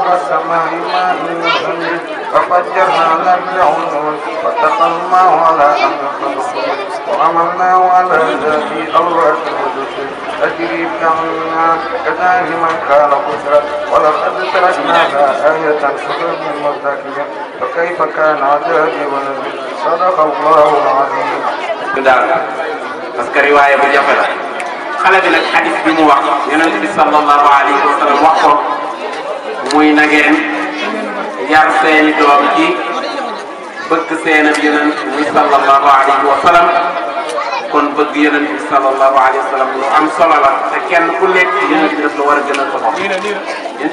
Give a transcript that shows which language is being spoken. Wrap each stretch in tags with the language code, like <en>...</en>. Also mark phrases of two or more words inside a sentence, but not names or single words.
<ar>السماء ماء منهمر ففجرنا الأرض عيونا فالتقى الماء على أمر خلقه وعملناه على ذات ألواح ودسر تجري بأعيننا كذلك من كان قدرا ولقد تركناها آية تخرج من مدكر فكيف كان عذابي ونذر صدق الله العظيم.</ar> <fr>parce que</fr> <wo>riwaaya bu jafe la xale bi nag xadis bi mu wax yonent bi</wo> <ar>صلى الله عليه وسلم</ar> <wo>wax ko muy na ngeen yar seeni doom ci bëgg seen ab yonent muy</wo> <ar>صلى الله عليه و</ar> <wo>sallam kon bëgg yonent bi</wo> <ar>صلى الله عليه وسلم</ar> <wo>lu am solo la te kenn ku nekk yonent bi daf la war a gënal sa bopp yonent</wo>